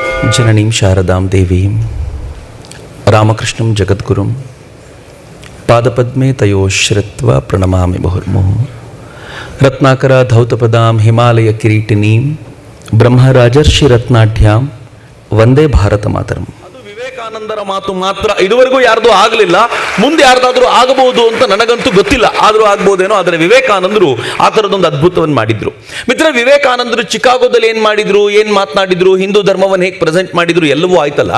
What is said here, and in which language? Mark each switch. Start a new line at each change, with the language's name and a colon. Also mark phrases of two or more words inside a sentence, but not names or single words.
Sanskrit: ಜಗಜ್ಜನನೀಂ ಶಾರದಾಂ ದೇವೀಂ ರಾಮಕೃಷ್ಣಂ ಜಗದ್ಗುರುಂ ಪಾದಪದ್ಮೇ ತಯೋಶ್ರಿತ್ವ ಪ್ರಣಮಾಮಿ ಮುಹುರ್ಮುಹು. ರತ್ನಾಕರ ಧೌತಪದಾಂ ಹಿಮಾಲಯ ಕಿರೀಟಿನೀಂ ಬ್ರಹ್ಮರಾಜರ್ಷಿ ರತ್ನಾಢ್ಯಾಂ ವಂದೇ ಭಾರತ ಮಾತರಂ.
Kannada: ಅದು ವಿವೇಕಾನಂದರ ಮಾತು ಮಾತ್ರ. ಇದುವರೆಗೂ ಯಾರ್ದು ಆಗಲಿಲ್ಲ, ಮುಂದೆ ಯಾರ್ದಾದ್ರೂ ಆಗಬಹುದು ಅಂತ ನನಗಂತೂ ಗೊತ್ತಿಲ್ಲ. ಆದರೂ ಆಗ್ಬೋದೇನೋ. ಆದರೆ ವಿವೇಕಾನಂದರು ಆ ಥರದೊಂದು ಅದ್ಭುತವನ್ನು ಮಾಡಿದ್ರು. ಮಿತ್ರ, ವಿವೇಕಾನಂದರು ಚಿಕಾಗೋದಲ್ಲಿ ಏನು ಮಾಡಿದ್ರು, ಏನು ಮಾತನಾಡಿದ್ರು, ಹಿಂದೂ ಧರ್ಮವನ್ನು ಹೇಗೆ ಪ್ರೆಸೆಂಟ್ ಮಾಡಿದ್ರು ಎಲ್ಲವೂ ಆಯ್ತಲ್ಲ.